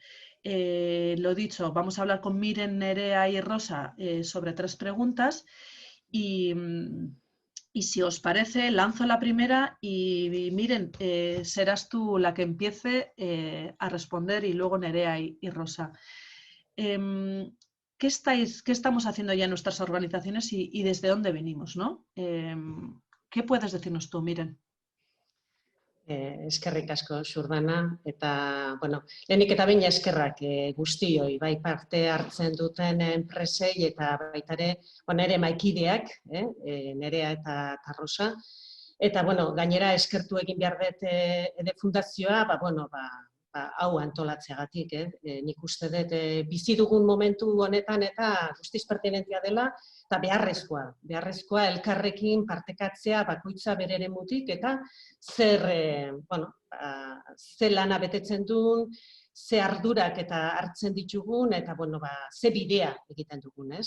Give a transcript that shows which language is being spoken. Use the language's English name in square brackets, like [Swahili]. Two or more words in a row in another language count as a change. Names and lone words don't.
[Spanish] Lo dicho, vamos a hablar con Miren, Nerea y Rosa sobre 3 preguntas y si os parece, lanzo la primera y Miren, serás tú la que empiece a responder y luego Nerea y Rosa. ¿Qué estamos haciendo ya en nuestras organizaciones y desde dónde venimos, ¿no? ¿Qué puedes decirnos tú, Miren? [Basque] Eskerrik asko, Xurdana, eta, bueno, lehenik eta behin eskerrak guztioi, bai parte hartzen duten enpresei eta baita ere, nere maikideak, Nerea eta Rosa, eta, bueno, gainera eskertu egin behar dut ede fundazioa, hau antolatzeagatik, nik uste dut bizi dugun momentu honetan eta guztiz pertinentia dela, eta beharrezkoa elkarrekin partekatzea bakoitza bere eremutik eta zer lana betetzen duen, ze ardurak eta hartzen ditugun, eta, bueno, ze bidea egiten dugun, ez?